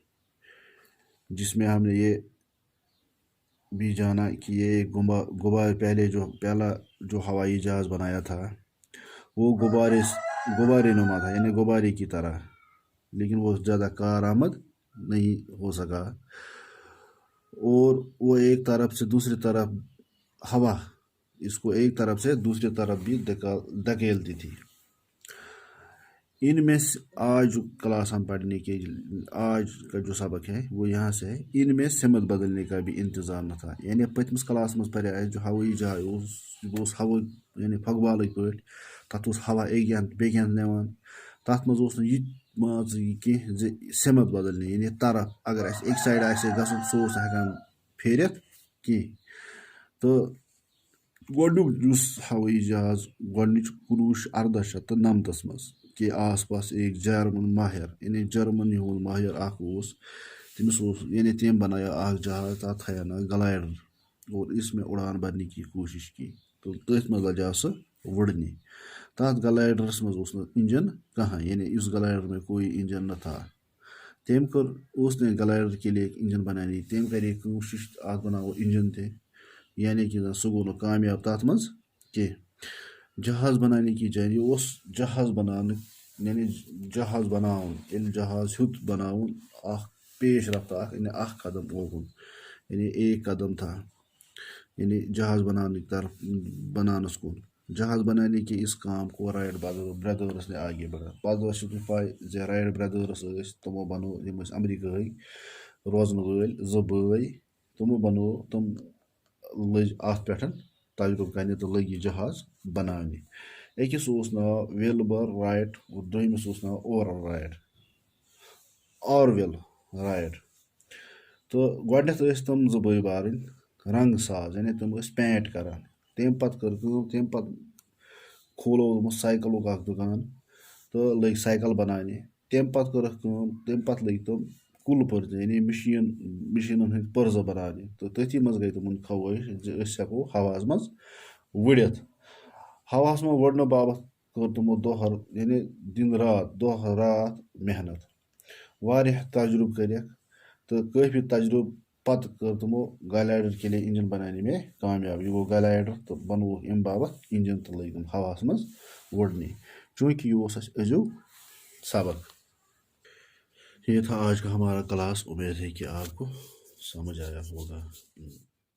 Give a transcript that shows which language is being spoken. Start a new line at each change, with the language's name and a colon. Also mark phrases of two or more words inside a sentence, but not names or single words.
Urdu: جس میں ہم نے یہ بھی جانا کہ یہ پہلا جو ہوائی جہاز بنایا تھا وہ غبارے نما تھا، یعنی غبارے کی طرح، لیکن وہ زیادہ کارآمد نہیں ہو سکا، اور وہ ایک طرف سے دوسری طرف ہوا اس کو ایک طرف سے دوسری طرف بھی دھکیلتی تھی۔ ان میں آج کلاس ہم پڑھنے کے آج کا جو سبق ہے وہ یہاں سے ہے۔ ان میں سمت بدلنے کا بھی انتظام نہ تھا،
Kashmiri: یعنی پتمس کلاس مز پڑھے جو ہوایی جہاز ہوا یعنی پھگوالٕکۍ پٲٹھۍ تَتھ اوس ہوا بیٚکہِ اَنٛدٕ نِوان۔ تَتھ منٛز اوس نہٕ یہِ کینٛہہ زِ سمت بدلنے، یعنی طرف اگر اَسہِ أکۍ سایڈٕ آسہِ ہے گژھُن سُہ اوس نہٕ ہٮ۪کان پھیرِتھ کینٛہہ۔ تہٕ گۄڈنیُک یُس ہوایی جہاز گۄڈنِچ 1894 منٛز
Urdu: کے آس پاس ایک جرمن ماہر،
Kashmiri: یعنی جرمنی ہُنٛد ماہر اکھ اوس، تٔمِس اوس یعنی تٔمۍ بنایا اکھ جہاز، تَتھ تھایا ناو گلائیڈر،
Urdu: اور اس میں اڑان بھرنے کی کوشش کی، تو
Kashmiri: تٔتھۍ منٛز لجاو سُہ وُڑنہِ۔ تَتھ گلائیڈرس منٛز اوس نہٕ انجن کہاں،
Urdu: یعنی اس گلائیڈر میں کوئی انجن نہ تھا۔ اس نے گلائیڈر کے لیے ایک انجن بنانے،
Kashmiri: تٔمۍ کرے کوشش اتھ بناوو انجن تہِ، یعنی کہ سُہ گوٚو نہٕ کامیاب تَتھ منٛز کینٛہہ۔
Urdu: جہاز بنانے کی جانب
Kashmiri: یہِ اوس جہاز بناونہٕ، یعنی جہاز بناوُن، ییٚلہِ جہاز ہیوٚت بناوُن، اکھ پیش رفت یعنی اکھ قدم اوکُن،
Urdu: یعنی ایک قدم تھا، یعنی
Kashmiri: جہاز بناونس کُن۔
Urdu: جہاز بنانے کے اس کام کو رائٹ برادرز نے آگے بڑھا۔
Kashmiri: پتہٕ چھِ تۄہہِ پاے زِ رائٹ برادرز ٲسۍ، تِمو بنوو، یِم ٲسۍ امریکہٕکۍ روزن وٲلۍ زٕ بٲے، تِم لٔج اتھ پٮ۪ٹھ تجربہٕ کرنہِ تہٕ لٔگۍ یہِ جہاز بناونہِ۔ أکِس اوس ناو ویلبر رائٹ اور دوٚیمِس اوس ناو آرویل رائٹ۔ تہٕ گۄڈنٮ۪تھ ٲسۍ تِم زٕ بٲے بارٕنۍ رنٛگ ساز، یعنی تِم ٲسۍ پینٹ کران۔ تمہِ پتہٕ کٔر کٲم، تمہِ پتہٕ کھولو یِمو سایکلُک اکھ دُکان تہٕ لٔگۍ سایکل بناونہِ۔ تمہِ پتہٕ کٔرٕکھ کٲم، تمہِ پتہٕ لٔگۍ تِم کُلۍ پرزٕ، یعنی مشیٖنن ہٕنٛدۍ پرزٕ بناونہِ، تہٕ تٔتھی منٛز گٔے تِمن خوٲہش زِ أسۍ ہٮ۪کو ہواہس منٛز وُڑِتھ۔ ہواہس منٛز وُڑنہٕ باپتھ کٔر تِمو دۄہ رات محنت، واریاہ تجربہٕ کٔرِکھ، تہٕ کٲفی تجربہٕ پتہٕ کٔر تِمو
Urdu: گلائیڈر کے لیے انجن بنانے میں کامیاب۔
Kashmiri: یہ گوٚو گلائیڈر تہٕ بنووُکھ امہِ باپتھ انجن تہٕ لٔگۍ تِم ہواہس منٛز وُڑنہِ۔ چونکہ یہ اوس اسہِ أزیُک سبق۔
Urdu: یہ تھا آج کا ہمارا کلاس، امید ہے کہ آپ کو سمجھ آیا ہوگا۔